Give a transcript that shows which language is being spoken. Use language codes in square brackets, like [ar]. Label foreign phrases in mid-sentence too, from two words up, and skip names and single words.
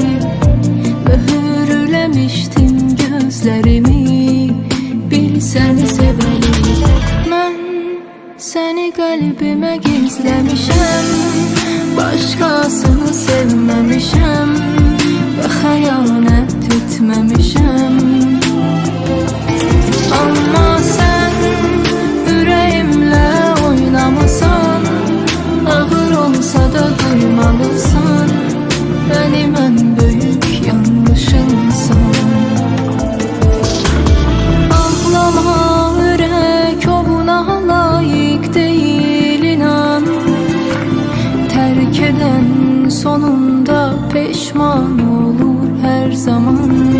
[tr] Mühürlemiştim gözlerimi bir seni seveli. Ben seni kalbime gizlemişim, başkasını sevmemişim ve [az] xəyanət etməmişim. [tr] Amma sen [az] ürəyimlə oynamısan, [tr] ağır olsa da duymalısan, benim ən böyük yanlışımsan. [az] Ağlama ürək, [tr] o buna layık değil inan. Terk eden sonunda peşman olur her zaman.